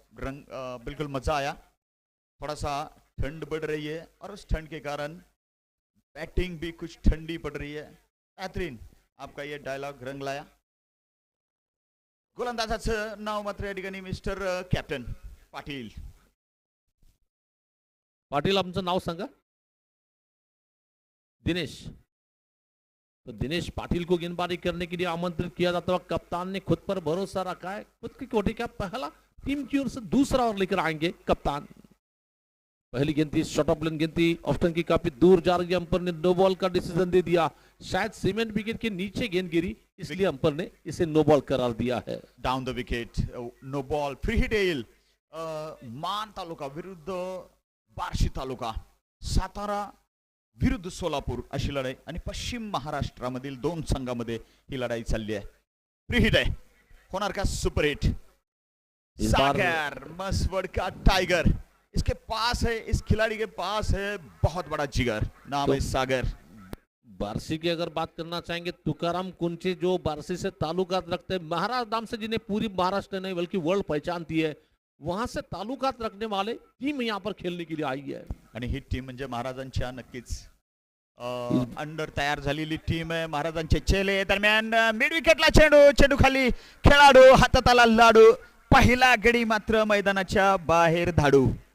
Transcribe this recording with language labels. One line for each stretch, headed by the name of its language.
Hindi: रंग बिल्कुल मजा आया. थोड़ा सा ठंड बढ़ रही है और उस ठंड के कारण बैटिंग भी कुछ ठंडी पड़ रही है. बेहतरीन आपका ये डायलॉग रंग लाया.
Marathi: गोलंदाजाचं नाव मात्र या ठिकाणी मिस्टर कॅप्टन पाटील. पाटिल आमचं नाव सांगा. दिनेश.
Hindi: तो दिनेश पाटिल को गेंदबाजी करने के लिए आमंत्रित किया जाता है. कप्तान ने खुद पर भरोसा रखा है. खुद की कोठी का पहला टीम की ओर से दूसरा ओवर लेकर आएंगे कप्तान. पहली गेंद थी, शॉर्ट ऑफ लेन गेंद थी, ऑफ्टन की काफी दूर जा रही है. अंपायर ने नो बॉल का डिसीजन दे दिया. शायद सीमेंट विकेट के नीचे गेंद गिरी, इसलिए अंपायर ने इसे नो बॉल करार दिया है.
English: Down the wicket, no ball. Free hit येईल.
Marathi: मान तालुका विरुद्ध बार्शी तालुका, सातारा विरुद्ध सोलापूर अशी लढाई आणि पश्चिम महाराष्ट्रामधील दोन संघामध्ये ही लढाई चालली आहे. फ्री हिट आहे. होणार का सुपर हिट?
Hindi: इस बार सागर मसवड का टाइगर इसके पास है. इस खिलाड़ी के पास है बहुत बड़ा जिगर. नाम तो है सागर. बार्सी की अगर बात करना चाहेंगे, तुकाराम कुंचे जो बार्सी से ताल्लुकात रखते हैं, महाराज नाम से जिन्हें पूरी महाराष्ट्र नहीं बल्कि वर्ल्ड पहचानती है, वहां से ताल्लुकात रखने वाले टीम यहाँ पर खेलने के लिए आई है.
Marathi: आणि ही टीम म्हणजे महाराजांच्या नक्कीच अंडर तयार झालेली टीम आहे. महाराजांचे चेले. दरम्यान मिड विकेटला चेंडू, चेंडू खाली, खेळाडू हातात आला लाडू. पहिला गडी मात्र मैदानाच्या बाहेर धाडू.